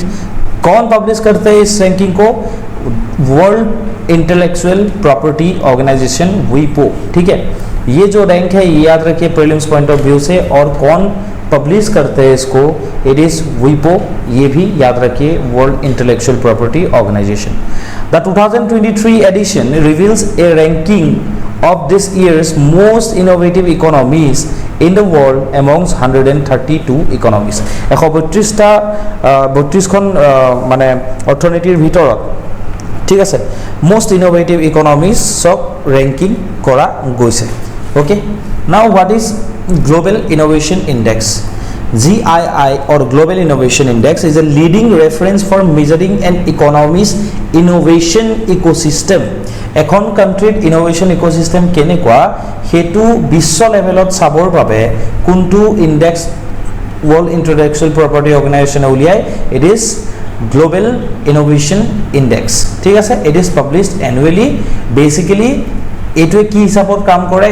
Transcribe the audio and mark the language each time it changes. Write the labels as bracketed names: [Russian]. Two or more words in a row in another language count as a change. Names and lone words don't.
[Hindi] कौन पब्लिश करते हैं इस रैंकिंग को? वर्ल्ड इंटेलेक्चुअल प्रॉपर्टी ऑर्गेनाइजेशन वीपो, ठीक है. ये जो रैंक है ये याद रखिए [English] prelims point of view [Hindi] से. और कौन पब्लिश करते हैं इसको? [English] It is WIPO. [Hindi] ये भी याद रखिए, वर्ल्ड इंटेलेक्चुअल प्रॉपर्टी ऑर्गेनाइजेशन. [English] The 2023 edition reveals a ranking of this year's most innovative economies in the world amongst 132 economies. [Assamese] 132খন মানে অৰ্থনীতিৰ ভিতৰত, ঠিক আছে, [English] most innovative economies [Assamese] সব ৰেংকিং কৰা গৈছে. [English] ওকে, now what is global innovation index? GII or Global Innovation Index is a leading reference for measuring an economy's innovation ecosystem. [Assamese] এখন কাণ্ট্ৰিত [English] innovation ecosystem [Assamese] কেনেকুৱা সেইটো বিশ্ব লেভেলত চাবৰ বাবে কোনটো ইণ্ডেক্স ৱৰ্ল্ড ইণ্টেলেকচুৱেল প্ৰপাৰ্টি অৰ্গেনাইজেশ্যনে উলিয়ায়? [English] It is Global Innovation Index, [Assamese] ঠিক আছে. [English] It is published annually. [Assamese] বেচিকেলি এইটোৱে কি হিচাপত কাম কৰে?